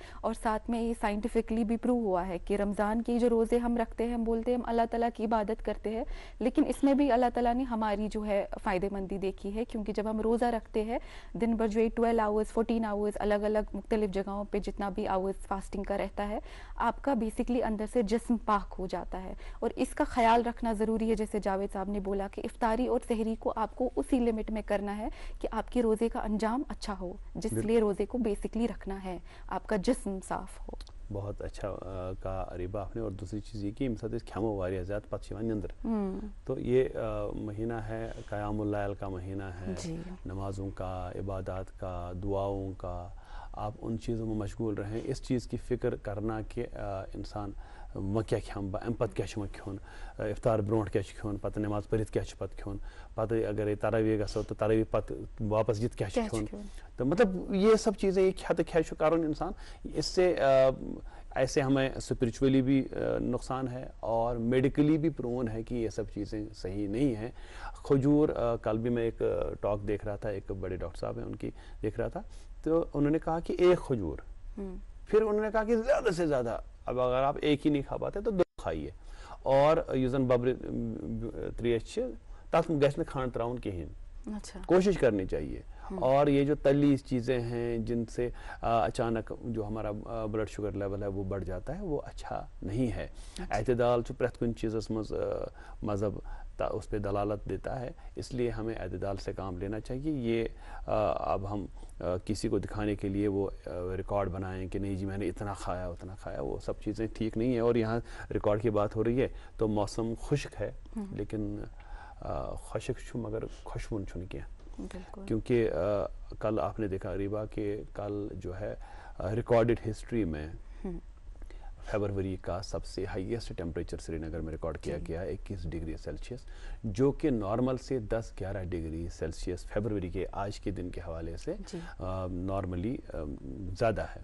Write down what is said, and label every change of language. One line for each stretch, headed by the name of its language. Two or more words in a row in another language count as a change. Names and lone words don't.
Urdu: اور ساتھ میں یہ سائنٹیفکلی بھی پروو ہوا ہے کہ رمضان کی جو روزے ہم رکھتے ہیں، ہم بولتے ہیں ہم اللہ تعالیٰ کی عبادت کرتے ہیں، لیکن اس میں بھی اللہ تعالیٰ نے ہماری جو ہے فائدہ مندی دیکھی ہے، کیونکہ جب ہم روزہ رکھتے ہیں دن بھر جو 12 آورز 14 آورز الگ الگ مختلف جگہوں پہ جتنا بھی
English: hours fasting
Urdu: کا رہتا ہے، آپ کا بیسکلی اندر سے جسم پاک ہو جاتا ہے۔ اور اس کا خیال رکھنا ضروری ہے، جیسے جاوید صاحب نے بولا کہ افطاری اور سحری کو آپ کو اسی لمٹ میں کرنا ہے کہ آپ کے روزے کا انجام اچھا ہو، جس لیے روزے کو بیسکلی رکھنا ہے، آپ کا جسم صاف ہو۔ بہت اچھا کہا ریبا آپ نے۔ اور دوسری چیز یہ کہ
Kashmiri: یم سات کھیمو واریاہ زیادہ پتہ نندر،
Urdu: تو یہ مہینہ ہے قیام اللیل کا مہینہ ہے، نمازوں کا، عبادات کا، دعاؤں کا، آپ ان چیزوں میں مشغول رہیں۔ اس چیز کی فکر کرنا کہ انسان
Kashmiri: وہ کیا کھیم با ام پتہ کیا کھیون، افطار برونٹ کیا کھیون، پتہ نماز پڑھت کیا پتہ کھیون، پتہ اگر تراویح گژھو تو تراویح پتہ واپس یت کیا کھیون۔
Urdu: تو مطلب یہ سب چیزیں
Kashmiri: یہ کھت کھیا کرن
Urdu: انسان، اس سے ایسے ہمیں اسپرچولی بھی نقصان ہے اور میڈیکلی بھی پرون ہے کہ یہ سب چیزیں صحیح نہیں ہیں۔ کھجور، کل بھی میں ایک ٹاک دیکھ رہا تھا، ایک بڑے ڈاکٹر صاحب ہیں ان کی دیکھ رہا تھا، تو انہوں نے کہا کہ ایک کھجور، پھر انہوں نے کہا کہ زیادہ سے زیادہ اب اگر آپ ایک ہی نہیں کھا پاتے تو 2 کھائیے.
Kashmiri: اور یوزن ببر 3H تک گھس نہ کھنڈ تراؤن کہین,
Urdu: کوشش کرنی چاہیے. اور یہ جو تلی چیزیں ہیں جن سے اچانک جو ہمارا
English: blood sugar level
Urdu: ہے وہ بڑھ جاتا ہے, وہ اچھا نہیں ہے. اعتدال
Kashmiri: جو پرت کن چیزس
Urdu: مذہب اس پہ دلالت دیتا ہے, اس لیے ہمیں اعتدال سے کام لینا چاہیے. یہ اب ہم کسی کو دکھانے کے لیے وہ ریکارڈ بنائیں کہ نہیں جی میں نے اتنا کھایا اتنا کھایا, وہ سب چیزیں ٹھیک نہیں ہیں. اور یہاں ریکارڈ کی بات ہو رہی ہے تو موسم خشک ہے, لیکن
Kashmiri: خشک چھو مگر خوشبون چھن کیا,
Urdu: کیونکہ کل آپ نے دیکھا ریبا کہ کل جو ہے
English: recorded history
Urdu: میں فیبروری کا سب سے
English: highest temperature
Urdu: سری نگر میں ریکارڈ کیا گیا ہے 21
English: degree Celsius,
Urdu: جو کہ نارمل سے 10-11
English: degree Celsius
Urdu: فیبروری کے آج کے دن کے حوالے سے نارملی زیادہ ہے.